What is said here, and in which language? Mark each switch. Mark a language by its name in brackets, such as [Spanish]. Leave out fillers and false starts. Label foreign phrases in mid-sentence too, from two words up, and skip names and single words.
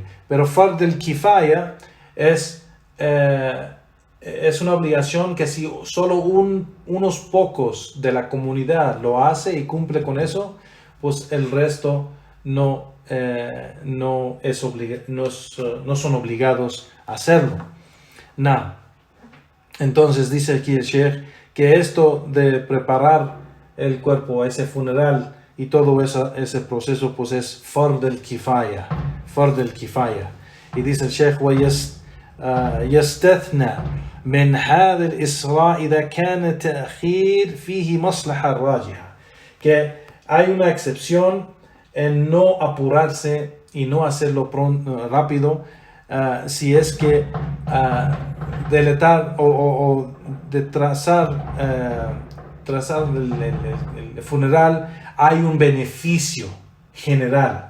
[Spanish] Pero [Arabic] فرض الكفاية [Spanish] es una obligación que si solo unos pocos de la comunidad lo hace y cumple con eso, pues el resto no son obligados a hacerlo. Entonces dice aquí el Sheikh que esto de preparar el cuerpo a ese funeral y todo ese proceso, pues es [Arabic] فرض الكفاية. [Spanish] Y dice el Sheikh: [Arabic] يستثنى من هذا الإسراء إذا كان التأخير فيه مصلحة راجحة, [Spanish] que hay una excepción en no apurarse y no hacerlo rápido, si es que deletar o de trazar el funeral hay un beneficio general.